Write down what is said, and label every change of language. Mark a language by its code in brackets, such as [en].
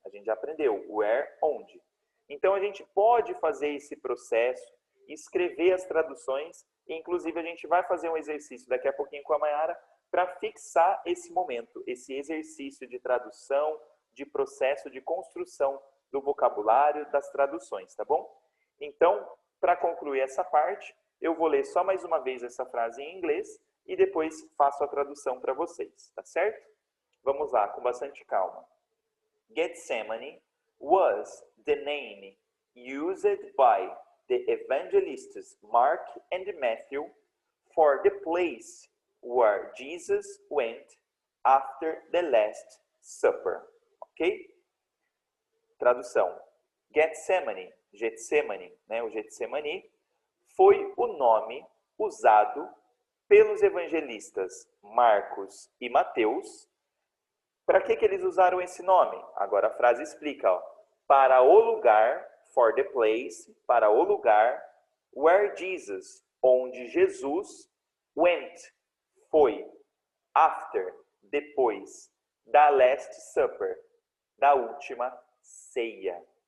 [pt] A gente já aprendeu, where, onde. Então, a gente pode fazer esse processo, escrever as traduções, e inclusive a gente vai fazer um exercício daqui a pouquinho com a Mayara para fixar esse momento, esse exercício de tradução, de processo de construção do vocabulário das traduções, tá bom? Então, para concluir essa parte, eu vou ler só mais uma vez essa frase em inglês e depois faço a tradução para vocês, tá certo? Vamos lá, com bastante calma. [en] Gethsemane was the name used by the evangelists Mark and Matthew for the place where Jesus went after the Last Supper. Ok? Tradução. [pt] Gethsemane, Getsemane, né, o Getsemani, foi o nome usado pelos evangelistas Marcos e Mateus. Para que eles usaram esse nome? Agora a frase explica, ó. Para o lugar, [en] for the place, [pt] para o lugar, [en] where Jesus, [pt] onde Jesus, went, foi, after, depois, da Last Supper, da última ceia.